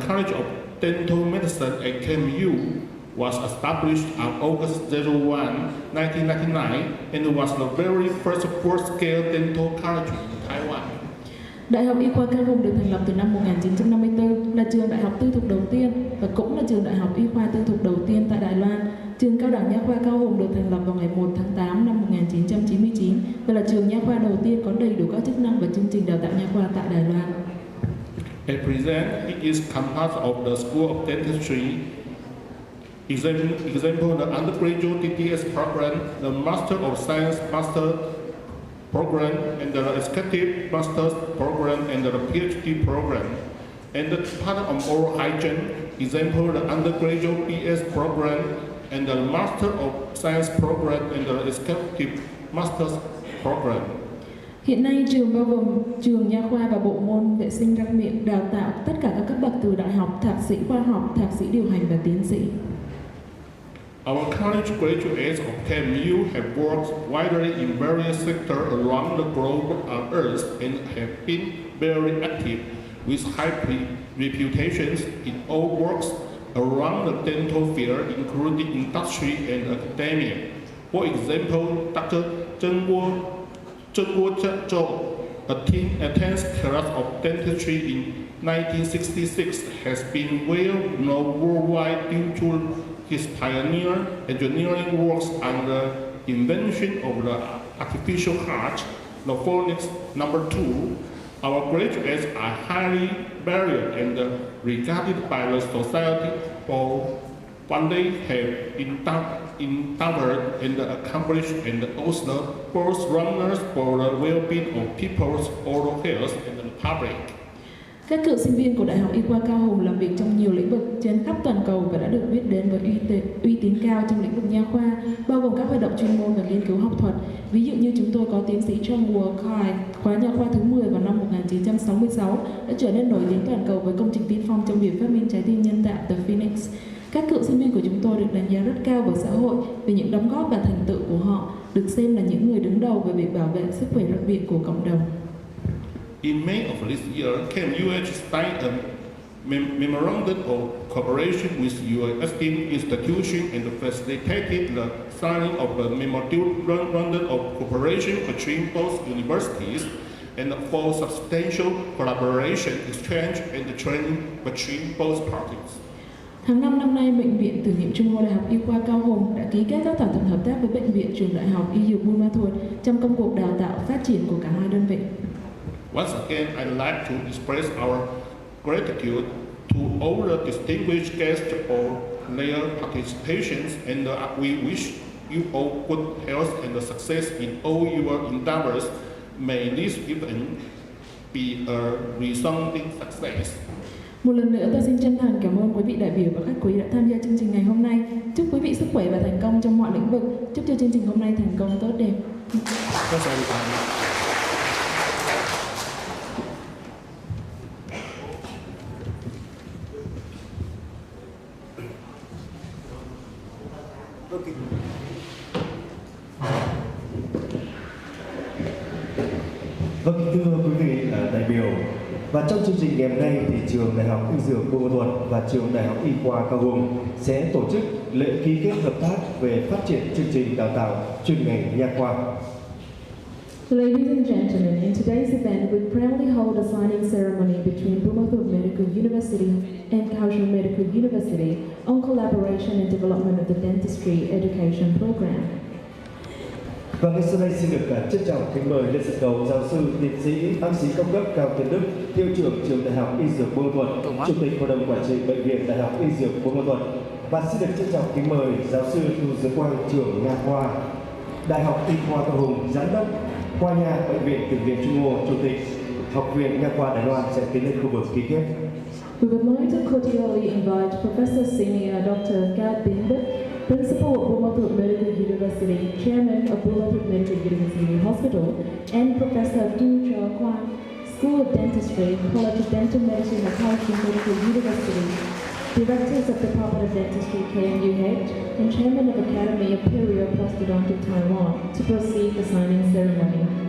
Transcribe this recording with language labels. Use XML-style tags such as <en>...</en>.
<en>The College of Dental Medicine at KMU was established on August 01, 1999, and was the very first full-scale dental college in Taiwan.</en> <vi>Đại học Y khoa Cao Hùng được thành lập từ năm 1954, là trường đại học tư thục đầu tiên và cũng là trường đại học y khoa tư thục đầu tiên tại Đài Loan. Trường cao đẳng nha khoa Cao Hùng được thành lập vào ngày 1 tháng 8 năm 1999 và là trường nha khoa đầu tiên có đầy đủ các chức năng và chương trình đào tạo nha khoa tại Đài Loan.</vi> <en>At present, it is composed of the School of Dentistry. Example, the undergraduate DDS program, the Master of Science Master program, and the Executive Master's program, and the PhD program. And the Department of Oral Hygiene, example, the undergraduate BS program, and the Master of Science program, and the Executive Master's program.</en> <vi>Hiện nay, trường bao gồm trường nha khoa và bộ môn vệ sinh răng miệng đào tạo tất cả các cấp bậc từ đại học, thạc sĩ khoa học, thạc sĩ điều hành và tiến sĩ.</vi> <en>Our college graduates of KMU have worked widely in various sectors around the globe on Earth and have been very active with high reputations in all works around the dental field, including industry and academia. For example, Dr. Zheng Guo Zhou attends class of dentistry in 1966, has been well known worldwide due to his pioneer engineering works on the invention of the artificial heart, the phonics number 2. Our graduates are highly valued and regarded by the society for what they have endeavored and accomplished, and also both runners for the well-being of people's oral health and the public.</en> <vi>Các cựu sinh viên của Đại học Y khoa Cao Hùng làm việc trong nhiều lĩnh vực trên khắp toàn cầu và đã được biết đến với uy tín cao trong lĩnh vực nha khoa, bao gồm các hoạt động chuyên môn và nghiên cứu học thuật. Ví dụ như chúng tôi có tiến sĩ Trang khóa nha khoa thứ 10 vào năm 1966 đã trở nên nổi tiếng toàn cầu với công trình tiên phong trong việc phát minh trái tim nhân tạo The Phoenix. Các cựu sinh viên của chúng tôi được đánh giá rất cao bởi xã hội vì những đóng góp và thành tựu của họ, được xem là những người đứng đầu về việc bảo vệ sức khỏe răng miệng của cộng đồng.</vi> <en>In May of this year, KMUH signed a memorandum of cooperation with your esteemed institution and facilitated the signing of a memorandum of cooperation between both universities and for substantial collaboration, exchange, and training between both parties.</en> <vi>Tháng 5 năm nay, Bệnh viện Từ Nghiệm Trung Hoa Đại học Y khoa Cao Hùng đã ký kết các thỏa thuận hợp tác với Bệnh viện Trường Đại học Y Dược Buôn Ma Thuột trong công cuộc đào tạo phát triển của cả hai đơn vị.</vi> <en>Once again, I'd like to express our gratitude to all the distinguished guests for their participations, and we wish you all good health and success in all your endeavors. May this event be a resounding success.</en> <vi>Một lần nữa, tôi xin chân thành cảm ơn quý vị đại biểu và khách quý đã tham gia chương trình ngày hôm nay. Chúc quý vị sức khỏe và thành công trong mọi lĩnh vực. Chúc cho chương trình hôm nay thành công tốt đẹp. Vâng, thưa quý vị đại biểu, Và trong chương trình ngày hôm nay thì trường Đại học Y Dược Buôn Ma Thuột và trường Đại học Y khoa Cao Hùng sẽ tổ chức lễ ký kết hợp tác về phát triển chương trình đào tạo chuyên ngành nha khoa.</vi> <en>Ladies and gentlemen, in today's event, we proudly hold a signing ceremony between Buôn Ma Thuột Medical University and Kaohsiung Medical University on collaboration and development of the dentistry education program.</en> <vi>Và ngay sau đây xin được trân trọng kính mời lên sân khấu giáo sư tiến sĩ bác sĩ cao cấp Cao Tiến Đức, hiệu trưởng trường Đại học Y Dược Buôn Ma Thuột, chủ tịch hội đồng quản trị bệnh viện Đại học Y Dược Buôn Ma Thuột, và xin được trân trọng kính mời giáo sư Tu Giới Quang, trưởng nha khoa Đại học Y khoa Cao Hùng, giám đốc khoa nha bệnh viện Tưởng Niệm Trung ương, chủ tịch Học viện Nha khoa Đài Loan sẽ tiến lên khu vực ký kết.</vi> <en>We would like to cordially invite Professor Senior Dr. Cao Tiến Đức, Principal of Buôn Ma Thuột Medical University, Chairman of Buôn Ma Thuột Medical University Hospital, and Professor Tu Giới Quang, School of Dentistry, College of Dental Medicine at Kaohsiung Medical University, Directors of Department of Dentistry KMUH, and Chairman of Academy of Perio Prosthodontic Taiwan to proceed the signing ceremony.</en>